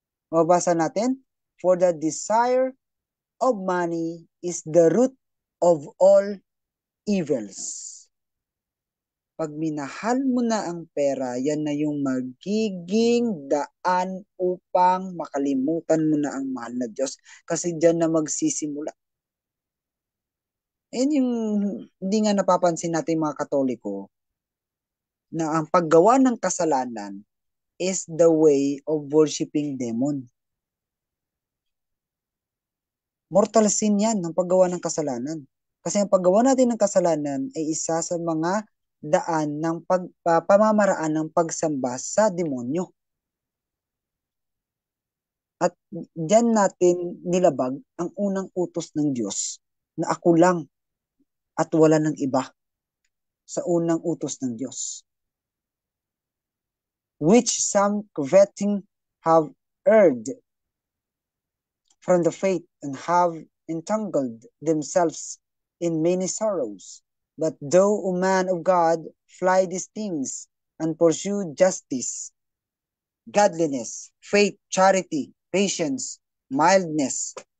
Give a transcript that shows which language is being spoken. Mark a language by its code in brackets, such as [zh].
[tl] Mababasa natin, [en] for the desire of money is the root of all evils. [tl] Pag minahal mo na ang pera, yan na yung magiging daan upang makalimutan mo na ang mahal na Diyos. Kasi dyan na magsisimula. Yan yung hindi nga napapansin natin mga Katoliko na ang paggawa ng kasalanan [en] is the way of worshiping demon. [tl] Mortal sin yan, ang paggawa ng kasalanan. Kasi ang paggawa natin ng kasalanan ay isa sa mga daan ng pamamaraan ng pagsamba sa demonyo. At diyan natin nilabag ang unang utos ng Diyos na ako lang at wala ng iba sa unang utos ng Diyos. [en] Which some coveting have erred from the faith and have entangled themselves in many sorrows. But thou, O man of God, fly these things and pursue justice, godliness, faith, charity, patience, mildness.